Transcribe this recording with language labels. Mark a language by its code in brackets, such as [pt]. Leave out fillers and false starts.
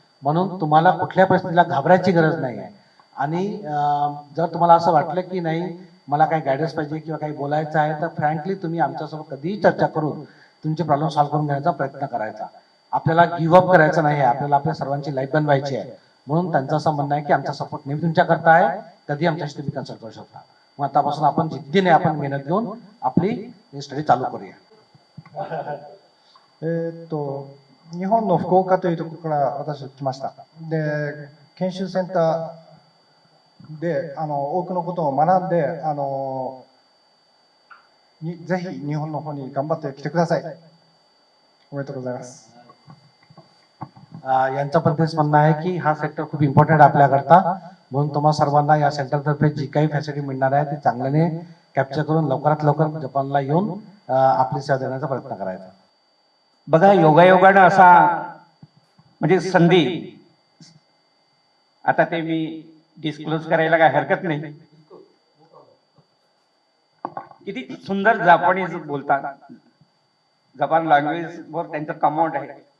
[mr] म्हणून तुम्हाला कुठल्या परिस्थितीला घाबरायची गरज नाही आहे. आणि जर तुम्हाला असं वाटलं की नाही मला काही गायडन्स पाहिजे किंवा काही बोलायचं आहे तर फ्रँकली तुम्ही आमच्यासोबत कधीही चर्चा करून तुमचे प्रॉब्लेम सॉल्व्ह करून घेण्याचा प्रयत्न करायचा. आपल्याला गिव्ह अप करायचं नाही आहे, आपल्याला आपल्या सर्वांची लाईफ बनवायची आहे. म्हणून त्यांचं असं म्हणणं आहे की आमचा सपोर्ट नेहमी तुमच्याकरता आहे, कधी आमच्याशी तुम्ही कन्सल्ट करू शकता. मग आतापासून आपण जिद्दीने आपण मेहनत घेऊन आपली स्टडी चालू करूया. [ja] 日本の福岡というところから私は来ました。で、研修センターで多くのことを学んでぜひ日本の方に頑張ってきてください。おめでとうございます。 [mr] यांचं पण तेच म्हणणं आहे की हा सेक्टर खूप इम्पॉर्टंट आहे आपल्याकरता. म्हणून तुम्हाला सर्वांना या सेंटरतर्फे जी काही फॅसिलिटी मिळणार आहे ती चांगल्याने कॅप्चर करून लवकरात लवकर जपानला येऊन आपली सेवा देण्याचा प्रयत्न करायचा. बघा योगायोगानं असा म्हणजे संधी, आता ते मी डिस्क्लोज करायला काय हरकत नाही, किती सुंदर जापानीज बोलतात, जपान लँग्वेज वर त्यांचं कमांड आहे.